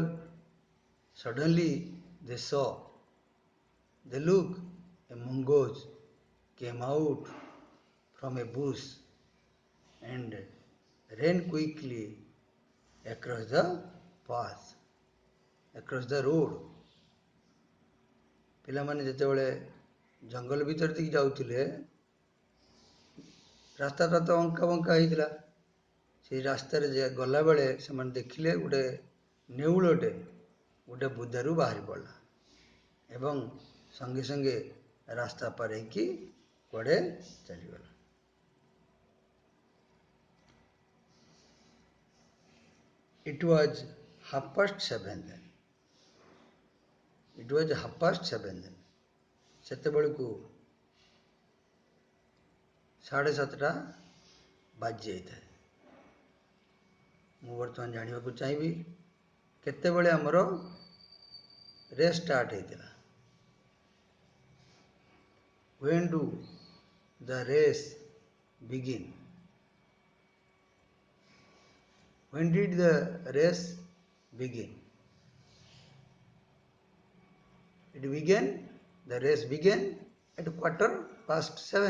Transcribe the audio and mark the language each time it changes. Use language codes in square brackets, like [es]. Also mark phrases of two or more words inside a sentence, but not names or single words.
[en] Suddenly, they saw, they looked, a mongoose came out from a bush and ran quickly across the path, across the road. [or] ପିଲାମାନେ ଯେତେବେଳେ ଜଙ୍ଗଲ ଭିତର ଦେଇକି ଯାଉଥିଲେ, ରାସ୍ତାଟା ତ ଅଙ୍କା ବଙ୍କା ହେଇଥିଲା। ସେଇ ରାସ୍ତାରେ ଗଲାବେଳେ ସେମାନେ ଦେଖିଲେ ଗୋଟେ ନେଉଳଟେ ଗୋଟେ ବୁଦାରୁ ବାହାରି ପଡ଼ିଲା ଏବଂ ସଙ୍ଗେ ସଙ୍ଗେ ରାସ୍ତା ପାର ହେଇକି କୁଆଡ଼େ ଚାଲିଗଲା। [en] It was 7:30 then. It was 7:30 then. [or] ସେତେବେଳକୁ 7:30 ବାଜି ଯାଇଥାଏ। ମୁଁ ବର୍ତ୍ତମାନ ଜାଣିବାକୁ ଚାହିଁବି କେତେବେଳେ ଆମର [en] race start [or] ହେଇଥିଲା। [en] When do the race begin? When did the race begin? The race began at 7:15.